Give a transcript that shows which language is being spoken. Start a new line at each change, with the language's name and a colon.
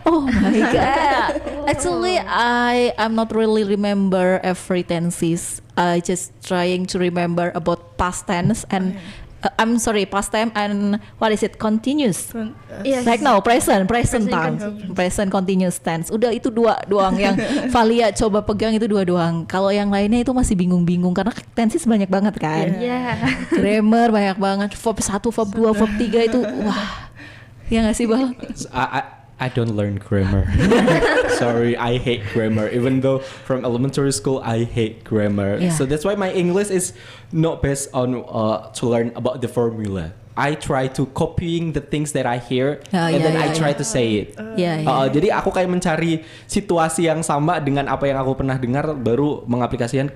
English: Oh my god! Actually, I'm not really remember every tenses. I just trying to remember about past tense and I'm sorry, past time and what is it, continuous? Yes. Like now, present Present tense, continuous. present continuous tense.
Indonesian: Udah itu dua doang yang Valia coba pegang, itu dua doang. Kalau yang lainnya itu masih bingung-bingung karena tenses banyak banget kan.
English: Yeah.
Indonesian: Grammar banyak banget, verb 1, verb 2, verb 3 itu wah. Ya nggak sih, Bal?
English: I don't learn grammar. Sorry, I hate grammar. Even though from elementary school, I hate grammar. Yeah. So that's why my English is not based on to learn about the formula. I try to copying the things that I hear and then I try to say it.
Indonesian: Jadi aku kayak mencari situasi yang sama dengan apa yang aku pernah dengar, baru mengaplikasikan.